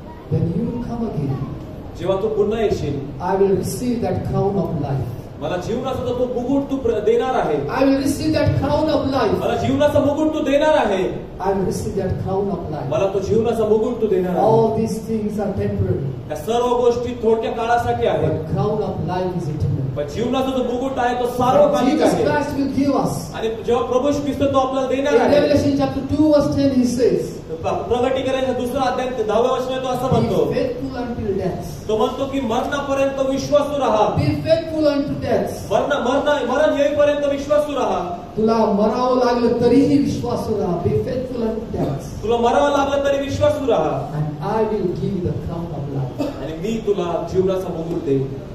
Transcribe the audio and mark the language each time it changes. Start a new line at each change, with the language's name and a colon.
English: When you will come again,
Marathi: जेव्हा तू पुन्हा येशील
English: I will receive that crown of life.
Marathi: मला जीवनाचा तो मुकुट तू देणार आहे.
English: I will receive that crown of life.
Marathi: मला जीवनाचा मुकुट तू देणार आहे.
English: I will receive that crown of life.
Marathi: मला तो जीवनाचा मुकुट तू देणार आहे.
English: All these things are temporary.
Marathi: या सर्व गोष्टी थोडक्या काळासाठी आहेत.
English: But crown of life is eternal.
Marathi: पण जीवनाचा जो मुकुट आहे तो सार्वकालिक
English: Jesus
Marathi: आहे.
English: Christ will give us.
Marathi: आणि जेव्हा प्रभू ख्रिस्त तो आपल्याला देणार
English: In
Marathi: आहे.
English: Revelation chapter 2 verse 10 he says,
Marathi: प्रगटीकरण दुसरा अध्याय 10व्या वचनात तो असं म्हणतो,
English: Be faithful until death.
Marathi: तो म्हणतो की मरणापर्यंत विश्वासू राहा.
English: Be faithful unto death.
Marathi: मरण येईपर्यंत विश्वासू राहा. तुला मरावं लागलं तरीही विश्वासू राहा.
English: Be faithful unto death.
Marathi: तुला मरावं लागलं तरी विश्वासू राहा.
English: And I will give the crown of life.
Marathi: आणि मी तुला जीवनाचा मुकुट देईन.